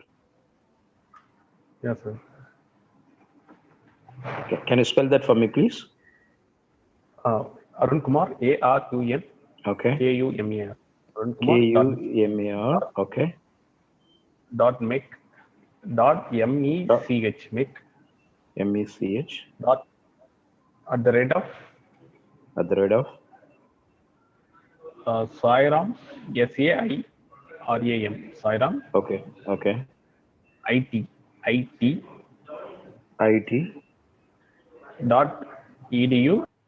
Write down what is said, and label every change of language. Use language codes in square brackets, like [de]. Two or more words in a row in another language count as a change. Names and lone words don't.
[en] Yes, sir. Can you spell that for me, please? Arun Kumar, ARUN Okay. KUMAR. Arun K Kumar U M A R. Okay. dot mech dot MECH mech MECH dot at the rate of Sairam, SAIRAM, Sairam, Okay. Okay. IT IT. dot edu